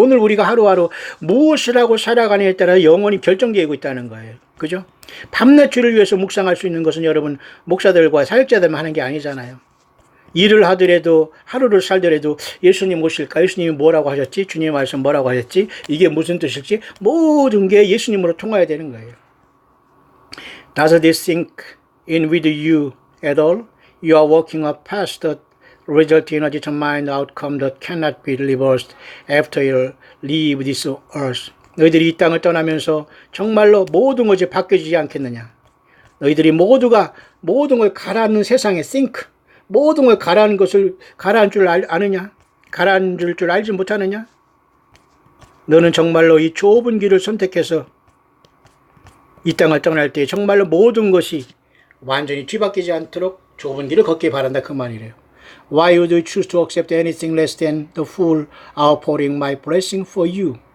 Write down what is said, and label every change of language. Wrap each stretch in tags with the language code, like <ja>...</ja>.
<ko>오늘 우리가 하루하루 무엇을 하고 살아가느냐에 따라 영원히 결정되고 있다는 거예요. 그죠? 밤낮 주를 위해서 묵상할 수 있는 것은 여러분 목사들과 사역자들만 하는 게 아니잖아요. 일을 하더라도 하루를 살더라도 예수님 오실까? 예수님이 뭐라고 하셨지? 주님 말씀 뭐라고 하셨지? 이게 무슨 뜻일지? 모든 게 예수님으로 통해야 되는 거예요.</ko> <en>Does this sink in with you at all? You are walking up past the result in a determined outcome that cannot be reversed after you leave this earth.</en> <ko>너희들이 이 땅을 떠나면서 정말로 모든 것이 바뀌어지지 않겠느냐? 너희들이 모두가 모든 걸 가라앉는 세상에 sink, 모든 걸 가라앉는 것을 가라앉을 줄 아느냐? 가라앉을 줄 알지 못하느냐? 너는 정말로 이 좁은 길을 선택해서 이 땅을 떠날 때 정말로 모든 것이 완전히 뒤바뀌지 않도록 좁은 길을 걷기 바란다 그 말이래요.</ko> <en>Why would you choose to accept anything less than the full outpouring my blessing for you?</en>